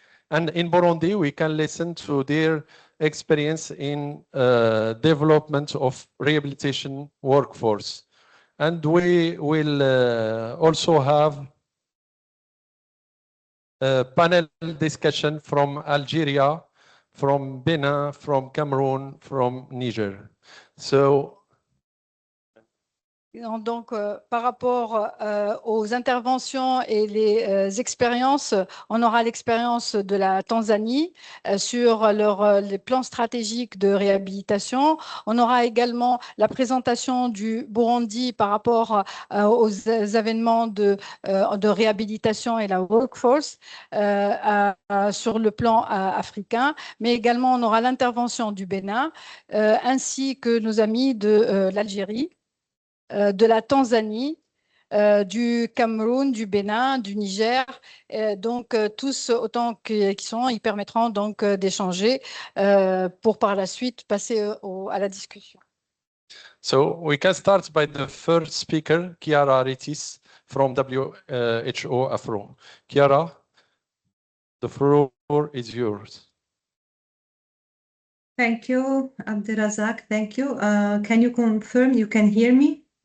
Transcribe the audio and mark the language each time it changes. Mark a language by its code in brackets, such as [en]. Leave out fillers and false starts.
[en] And in Burundi, we can listen to their experience in development of rehabilitation workforce. And we will also have a panel discussion from Algeria, from Benin, from Cameroon, from Niger. So, [fr] donc, par rapport aux interventions et les expériences, on aura l'expérience de la Tanzanie sur les plans stratégiques de réhabilitation. On aura également la présentation du Burundi par rapport aux événements de réhabilitation et la workforce sur le plan africain. Mais également, on aura l'intervention du Bénin ainsi que nos amis de l'Algérie, de la Tanzanie, du Cameroun, du Bénin, du Niger, donc tous autant qu'ils sont, ils permettront donc d'échanger pour par la suite passer à la discussion. [en] So we can start by the first speaker, Chiara Ritis from WHO AFRO. Chiara, the floor is yours. Thank you, Abdelrazak. Thank you. Can you confirm you can hear me?